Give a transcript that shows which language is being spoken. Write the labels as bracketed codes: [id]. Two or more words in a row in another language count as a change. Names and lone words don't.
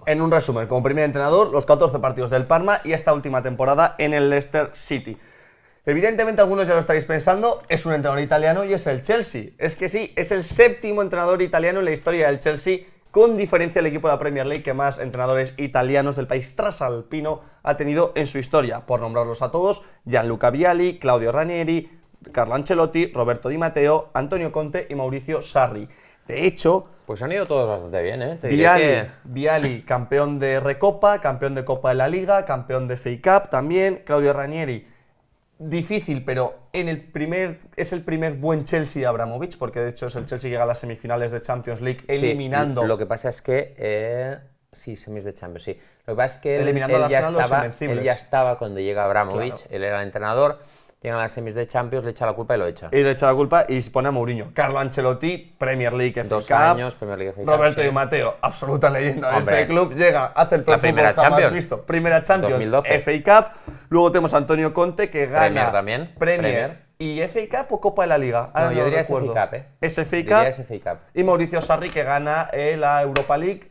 [es] En un resumen, como primer entrenador, los 14 partidos del Parma y esta última temporada en el Leicester City. Evidentemente algunos ya lo estaréis pensando, es un entrenador italiano y es el Chelsea. Es que sí, es el 7º entrenador italiano en la historia del Chelsea con diferencia el equipo de la Premier League que más entrenadores italianos del país trasalpino ha tenido en su historia. Por nombrarlos a todos, Gianluca Vialli, Claudio Ranieri, Carlo Ancelotti, Roberto Di Matteo, Antonio Conte y Mauricio Sarri. De hecho, pues han ido todos bastante bien, ¿eh? Te diré que... Vialli, campeón de Recopa, campeón de Copa de la Liga, campeón de FA Cup también. Claudio Ranieri, difícil, pero es el primer buen Chelsea de Abramovich, porque de hecho es el Chelsea que llega a las semifinales de Champions League eliminando... Sí, lo que pasa es que... sí, semis de Champions, sí. Lo que pasa es que eliminando él ya estaba cuando llega Abramovich, claro. Él era el entrenador. Llegan a las semis de Champions, le echa la culpa y lo echa. Y le echa la culpa y se pone a Mourinho. Carlo Ancelotti, Premier League, FA Cup. 2 años, Premier League, FA Cup. Roberto sí. Di Matteo, absoluta leyenda de Hombre, este club. Llega, hace el la primera fútbol jamás Champions. visto. Primera Champions, 2012. FA Cup. Luego tenemos a Antonio Conte, que gana Premier también. Premier. ¿Y FA Cup o Copa de la Liga? No, yo diría recuerdo. FA Cup, ¿eh? Es FA Yo diría Cup. FA Cup. Y Mauricio Sarri, que gana la Europa League